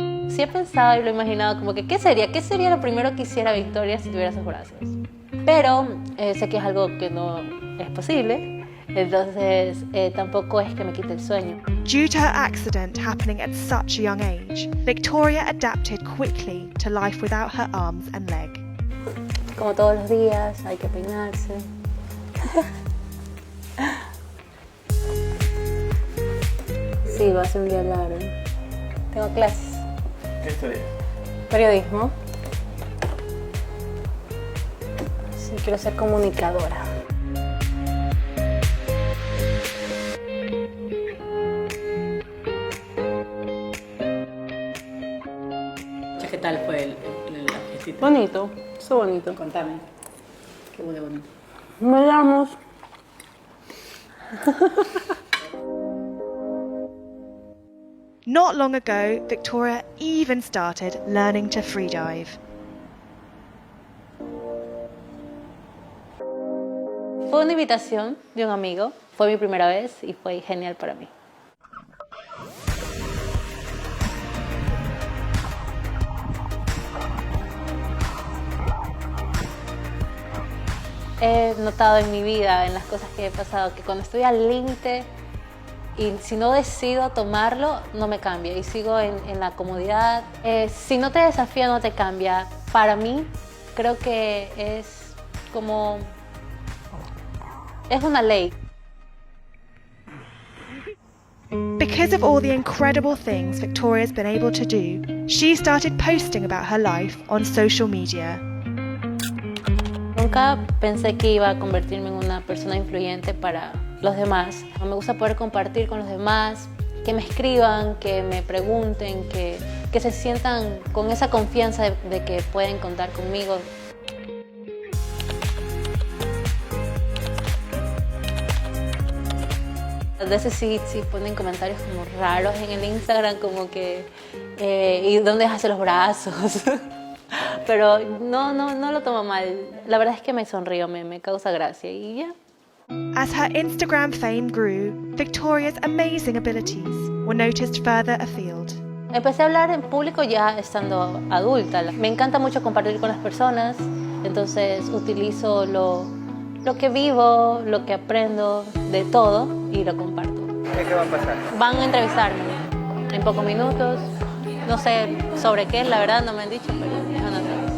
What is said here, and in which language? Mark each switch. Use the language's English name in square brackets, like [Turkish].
[Spanish] Sí he pensado y lo he imaginado como que ¿qué sería lo primero que hiciera Victoria si tuviera sus brazos? Pero sé que es algo que no es posible, entonces tampoco es que me quite el sueño. [English] Due to her accident happening at such a young age, Victoria adapted quickly to life without her arms and leg. [Spanish] Como todos los días, hay que peinarse. Sí, va a ser un día largo. Tengo clases. ¿Qué estudias? Periodismo. Sí, quiero ser comunicadora. ¿Qué tal fue la fiestita? Bonito, eso bonito. Contame. Qué hubo de bonito. Bailamos. [English] Not long ago, Victoria even started learning to freedive. [Spanish] Fue una invitación de un amigo, fue mi primera vez y fue genial para mí. He notado en mi vida, en las cosas que he pasado, que cuando estoy al límite y si no decido tomarlo, no me cambia y sigo en la comodidad. Si no te desafía, no te cambia. Para mí, creo que es como... es una ley. [English] Because of all the incredible things Victoria's been able to do, she started posting about her life on social media. [Spanish] Nunca pensé que iba a convertirme en una persona influyente para los demás. Me gusta poder compartir con los demás, que me escriban, que me pregunten, que se sientan con esa confianza de que pueden contar conmigo. A veces sí ponen comentarios como raros en el Instagram, como que ¿y dónde hace los brazos? Pero no lo tomo mal. La verdad es que me sonrío, me causa gracia y ya. [English] As her Instagram fame grew, Victoria's amazing abilities were noticed further afield. [Spanish] Empecé a hablar en público ya estando adulta. Me encanta mucho compartir con las personas, entonces utilizo lo que vivo, lo que aprendo de todo y lo comparto. ¿Qué va a pasar? Van a entrevistarme en pocos minutos. No sé sobre qué, la verdad no me han dicho, pero van a hacer.